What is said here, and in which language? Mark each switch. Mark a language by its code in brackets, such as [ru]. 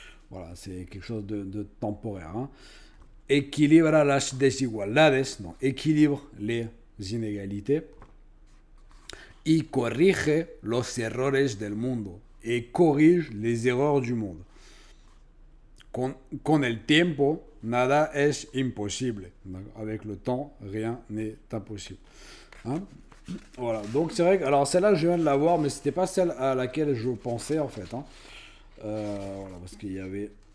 [fr] Voilà, c'est quelque chose de temporaire. Hein. [es] Equilibra las desigualdades, [fr] donc équilibre les inégalités. [es] Y corrige los errores del mundo. [fr] Et corrige les erreurs du monde. [es] Con el tiempo, nada es imposible. [fr] Avec le temps, rien n'est impossible. Hein. Voilà, donc c'est vrai que. Alors celle-là, je viens de la voir, mais c'était pas celle à laquelle je pensais en fait. Hein. Voilà, parce qu'il y avait.